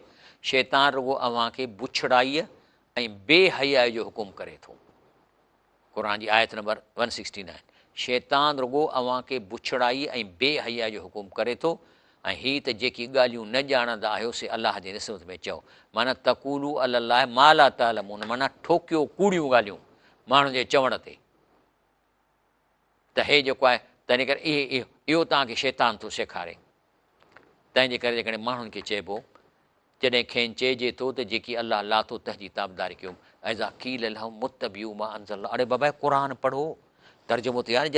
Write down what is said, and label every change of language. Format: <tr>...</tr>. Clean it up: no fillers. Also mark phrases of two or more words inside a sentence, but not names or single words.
<sd>शैतान रुॻो अव्हांखे बुछड़ाईअ ऐं बेहयाई जो हुकुम करे थो। क़ुर जी आयत नंबर 169, शैतान रुॻो अव्हांखे बुछड़ाई ऐं बेहयाई जो हुकुम करे थो। ऐं हीअ त जेकी ॻाल्हियूं न ॼाणंदा आहियो से अलाह जे निस्बत में चओ, माना</sd> <ar>تقولوا على الله ما لا تعلمون,</ar> <sd>माना ठोकियो कूड़ियूं ॻाल्हियूं माण्हुनि जे चवण ते। त हे जेको आहे, तंहिंजे करे इहो तव्हांखे शैतान थो सेखारे। तंहिंजे करे जेकॾहिं माण्हुनि खे चइबो, जॾहिं खेनि चइजे थो त जेकी अलाह लाथो तंहिंजी ताबदारी कयो,</sd> <ar>إذا قيل لهم اتبعوا ما أنزل,</ar> <sd>अड़े बाबा क़ुर पढ़ो, तर्जुमो थियो आहे।</sd>